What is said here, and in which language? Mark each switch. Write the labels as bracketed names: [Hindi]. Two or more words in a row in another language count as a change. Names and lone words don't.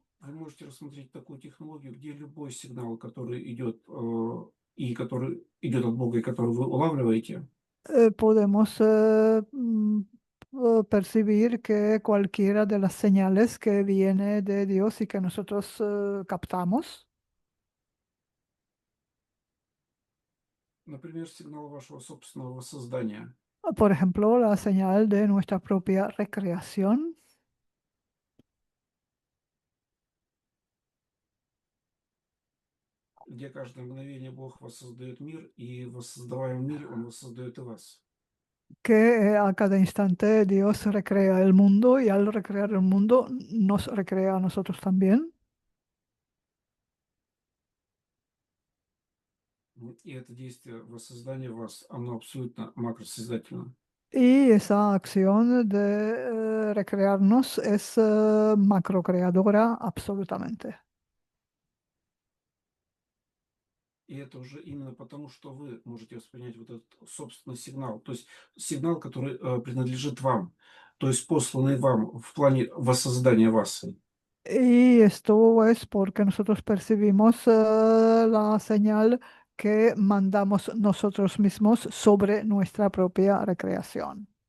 [Russian] вы можете рассмотреть такую технологию, где любой сигнал, который идет и который идет от Бога, и который вы улавливаете, [Spanish] podemos percibir que cualquiera de las señales que viene de Dios y que nosotros captamos, [Russian] например, сигнал вашего собственного создания, [Spanish] por ejemplo, la señal de nuestra propia recreación, [Russian] где каждое мгновение Бог воссоздает мир, и в воссоздаваемом мире Он воссоздает и вас. [Spanish] que a cada instante Dios recrea el mundo y al recrear el mundo nos recrea a nosotros también. [Russian] И это действие воссоздания вас, оно абсолютно макросозидательно. [Spanish] Y esa acción de recrearnos es macrocreadora absolutamente. [Russian] И это уже именно потому, что вы можете воспринять вот этот собственный сигнал, то есть сигнал, который принадлежит вам, то есть посланный вам в плане воссоздания вас. [Spanish] Y esto es porque nosotros percibimos la señal que mandamos nosotros mismos sobre nuestra propia recreación.